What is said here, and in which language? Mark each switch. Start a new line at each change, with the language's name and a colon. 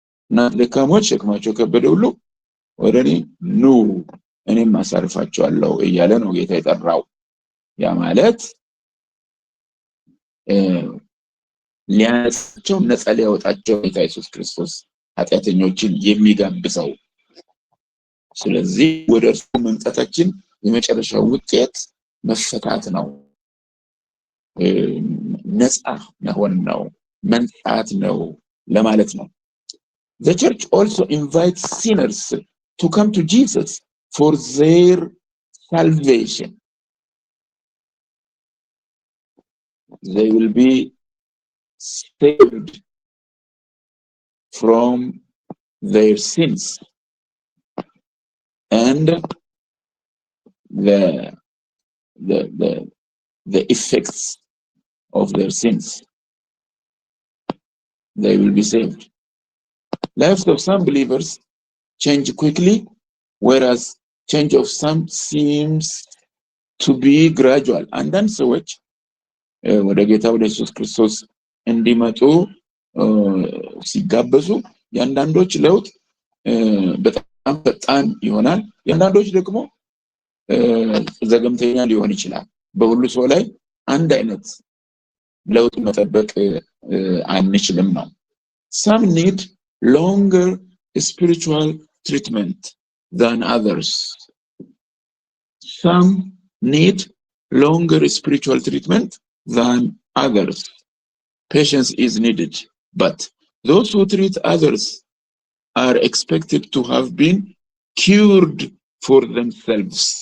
Amharic: እና ለካሞች ሸክማቸው ከበደ ሁሉ ወደ እኔ ኑ እኔም አሳርፋቸዋለሁ እያለ ነው ጌታ የጠራው። ያ ማለት ሊያነጻቸው ነፃ ሊያወጣቸው ጌታ ኢየሱስ ክርስቶስ ኃጢአተኞችን የሚጋብዘው። ስለዚህ ወደ እርሱ መምጣታችን የመጨረሻው ውጤት መፈታት ነው፣ ነፃ መሆን ነው፣ መንጻት ነው ለማለት ነው።
English: The church also invites sinners to come to Jesus for their salvation. They will be saved from their sins and the effects of their sins. They will be saved. Lives of some believers change quickly, whereas change of some seems to be gradual.
Amharic: አንዳንድ ሰዎች ወደ ጌታ ወደ ኢየሱስ ክርስቶስ እንዲመጡ ሲጋበዙ የአንዳንዶች ለውጥ በጣም ፈጣን ይሆናል፣ የአንዳንዶች ደግሞ ዘገምተኛ ሊሆን ይችላል። በሁሉ ሰው ላይ አንድ አይነት ለውጥ መጠበቅ አንችልም ነው።
English: Some need longer spiritual treatment than others. Some need longer spiritual treatment than others. Patience is needed, but those who treat others are expected to have been cured for themselves.